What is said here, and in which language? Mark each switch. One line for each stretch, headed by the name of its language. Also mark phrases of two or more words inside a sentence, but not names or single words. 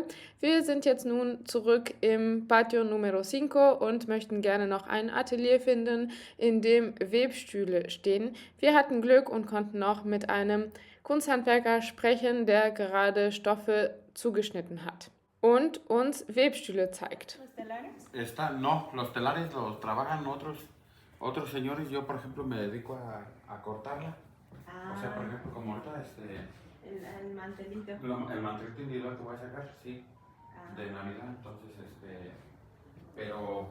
German: Wir sind jetzt nun zurück im Patio Numero 5 und möchten gerne noch ein Atelier finden, in dem Webstühle stehen. Wir hatten Glück und konnten noch mit einem Kunsthandwerker sprechen, der gerade Stoffe zugeschnitten hat und uns Webstühle zeigt.
Spanish: No, los telares los trabajan otros señores. Yo, por ejemplo, me dedico a cortarla. O sea, por ejemplo, como ahorita El mantelito. el mantelito individual que voy a sacar, sí, de Navidad. Entonces, pero